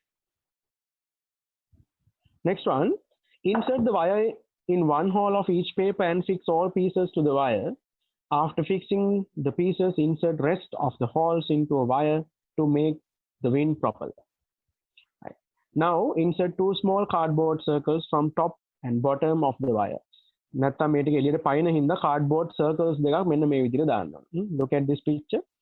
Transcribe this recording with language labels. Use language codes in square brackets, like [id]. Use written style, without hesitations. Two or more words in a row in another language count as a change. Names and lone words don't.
[en] Next one, insert the wire in 1 hole of each paper and fix all pieces to the wire. After fixing the pieces, insert rest of the holes into a wire to make the wind propeller. Right. Now insert 2 small cardboard circles from top and bottom of the wire. [si] නැත්තම් මේ ටික එළියට පයින් හින්දා [en] cardboard circles [si] දෙකක් මෙන්න මේ විදිහට දාන්න ඕනේ. [en] Look at this picture.